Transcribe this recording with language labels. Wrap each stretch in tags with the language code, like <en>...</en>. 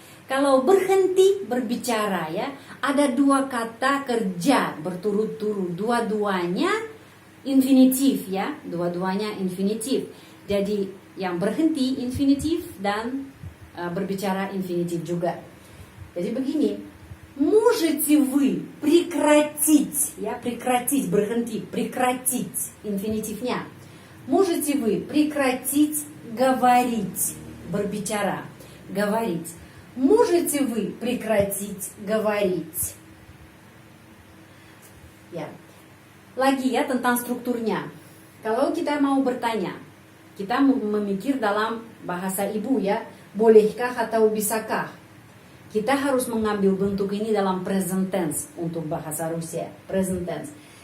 <id>Kalau berhenti berbicara ya, ada dua kata kerja berturut-turut. Dua-duanya infinitif ya, dua-duanya infinitif. Jadi yang berhenti infinitif dan berbicara infinitif juga. Jadi begini,</id> <ru>можете вы прекратить, ya, прекратить,</ru> <id>berhenti,</id> <ru>прекратить, инфинитивnya. Можете вы прекратить говорить,</ru> <id>berbicara,</id> <ru>говорить. Можете вы прекратить говорить?</ru> <id>Ya. Lagi ya tentang strukturnya. Kalau kita mau bertanya, kita memikir dalam bahasa ibu ya, bolehkah atau bisakah? Kita harus mengambil bentuk ini dalam present tense untuk bahasa Rusia, present tense.</id>